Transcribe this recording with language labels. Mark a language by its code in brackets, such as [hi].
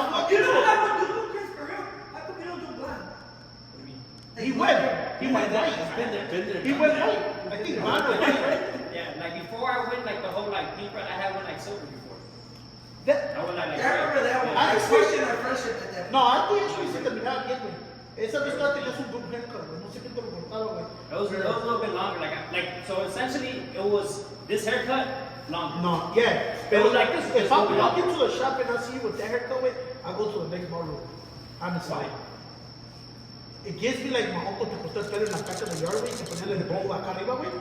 [en] You know what I would do, Chris, for real? How come you don't do blonde? He went white. Been there. He went white. I think mine was white. Yeah, like before I went like the whole like pink, I had one like silver before. That, I went like Yeah, I remember that one. I I questioned our friendship at that point. [es] no, antes eso sí te miraba bien, güey. Esa vez todavía tenías un [en] good haircut, [es] güey. No sé qué te lo cortaba, güey. [en] It was a little bit longer, so essentially it was this haircut longer. No, yeah. It was But like this. if I walk into the shop and I see you with that haircut, güey, I go to the next barber. Honestly. Why? It gives me like my uncle [es] te cortó el pelo en la casa de yard, güey, y te ponía el bowl acá arriba, güey.